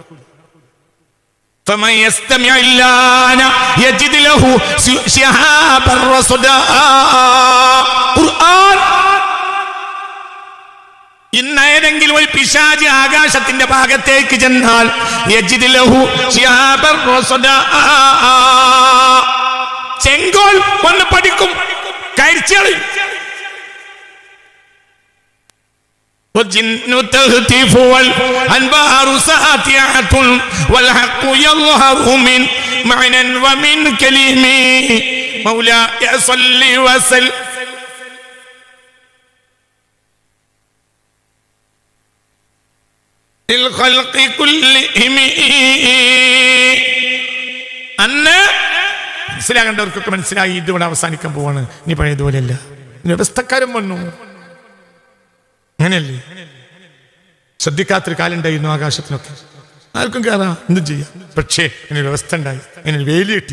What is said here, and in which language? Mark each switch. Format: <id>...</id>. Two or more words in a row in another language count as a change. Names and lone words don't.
<ml>ഇന്ന് ഏതെങ്കിലും ഒരു പിശാച് ആകാശത്തിന്റെ ഭാഗത്തേക്ക് ചെന്നാൽ ചെങ്കോൽ ഒന്ന് പഠിക്കും, കരിച്ചളി.</ml> <ar>والجن تهتف والأنبار ساطعة والحق يظهر من معنى ومن كلمة مولاي صل وسلم للخلق كلهم.</ar> <ml>അന്ന് മനസ്സിലാകേണ്ടവർക്കൊക്കെ മനസ്സിലായി. ഇതിവിടെ അവസാനിക്കാൻ പോവാണ്. ഇനി പഴയതുപോലെയല്ല. വ്യവസ്ഥക്കാരൻ വന്നു. അങ്ങനെയല്ലേ? ശ്രദ്ധിക്കാത്തൊരു കാലുണ്ടായിരുന്നു ആകാശത്തിനൊക്കെ. ആർക്കും കയറാം, എന്തും ചെയ്യാം. പക്ഷേ അതിന് വ്യവസ്ഥ ഉണ്ടായി, അതിന് വേലി കിട്ടി.</ml>